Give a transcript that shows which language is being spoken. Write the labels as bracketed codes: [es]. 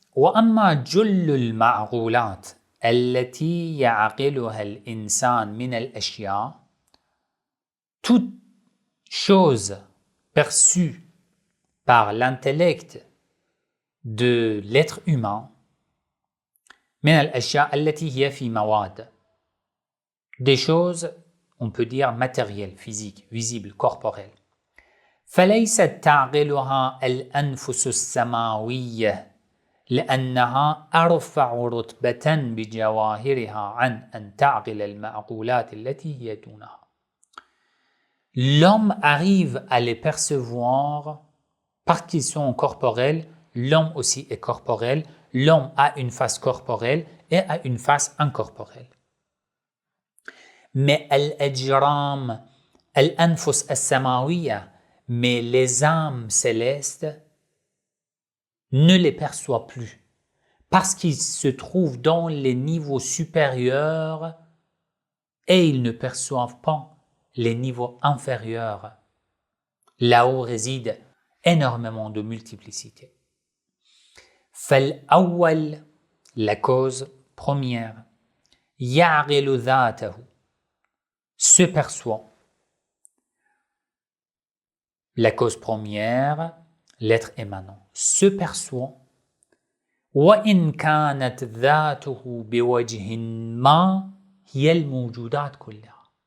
[ar] وأما جل المعقولات التي يعقلها الإنسان من الأشياء, [fr] toute chose perçue par l'intellect de l'être humain, [ar] من الأشياء التي هي في مواد, [fr] des choses, on peut dire matérielles, physiques, visibles, corporelles. [ar] فليست تعقلها الأنفس السماوية لأنها أرفع رتبة بجواهرها عن أن تعقل المعقولات التي هي دونها. [fr] L'homme arrive à les percevoir parce qu'ils sont corporels. L'homme aussi est corporel. L'homme a une face corporelle et a une face incorporelle. Mais [ar] al-ajram, al-anfus as-samawiya, [fr] mais les âmes célestes ne les perçoit plus parce qu'ils se trouvent dans les niveaux supérieurs et ils ne perçoivent pas les niveaux inférieurs, là où réside énormément de multiplicité. [ar] فالأول, [fr] la cause première, [ar] يعقل ذاته, [fr] se perçoit. La cause première, l'être émanant, se perçoit. [ar] وإن كانت ذاته بوجه ما هي الموجودات كلها.